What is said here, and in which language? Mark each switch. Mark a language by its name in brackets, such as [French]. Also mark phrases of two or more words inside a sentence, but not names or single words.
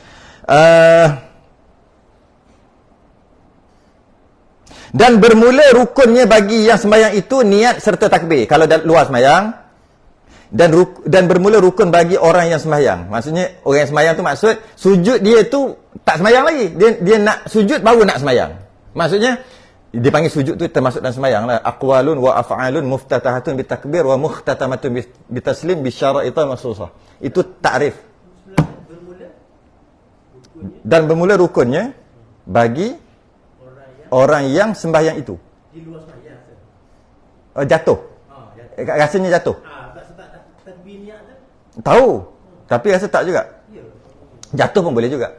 [Malay] Dan bermula rukunnya bagi yang sembahyang itu niat serta takbir. Kalau luar sembahyang. Dan bermula rukun bagi orang yang sembahyang. Maksudnya, orang yang sembahyang tu maksud, sujud dia tu tak sembahyang lagi. Dia nak sujud baru nak sembahyang. Maksudnya, dia panggil sujud tu termasuk dalam sembahyang lah. [Arabic] أقوال وأفعال مفتتحة بالتكبير ومختتمة بالتسليم بشرائط مخصوصة. [Malay] Itu ta'rif. Dan bermula rukunnya bagi orang yang sembahyang itu. Di luar sembahyang. Jatuh. Jatuh. Rasanya jatuh. Sebab takbir niat tu. Tahu. Tapi rasa tak juga. Jatuh pun boleh juga.